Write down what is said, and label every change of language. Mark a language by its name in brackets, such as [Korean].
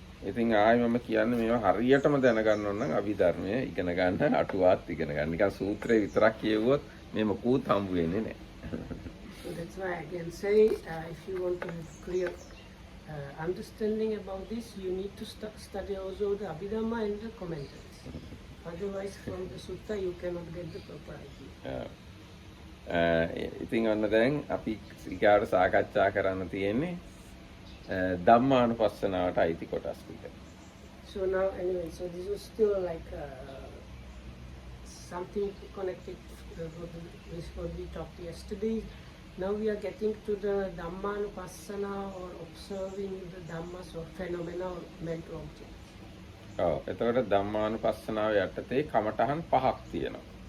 [Sinhala] ඉතින් ආයි මම කියන්නේ මේවා හරියටම දැනගන්න ඕන නම් අභිධර්මයේ ඉගෙන ගන්න අටුවාත් ඉගෙන ගන්න. නිකන් සූත්‍රේ විතරක් කියවුවොත් මේ මොකුත් හම්බ වෙන්නේ නැහැ. [English] So that's why I can say, if you want to have clear understanding about this, you need to study also the Abhidhamma and the commentaries. Otherwise, from the sutta, you cannot get the proper idea. [Sinhala] ඉතින් ඔන්න දැන් අපි ඊගාට සාකච්ඡා කරන්න තියෙන්නේ ධම්මානුපස්සනාවට අයිති කොටස් ටික. [English] So now, anyway, so this was still like something connected with what we talked yesterday. Now we are getting to the Dhammanupassana or observing the Dhammas or phenomena or mental objects. [Sinhala] එතකොට ධම්මානුපස්සනාව යටතේ කමඨහන් පහක් තියෙනවා.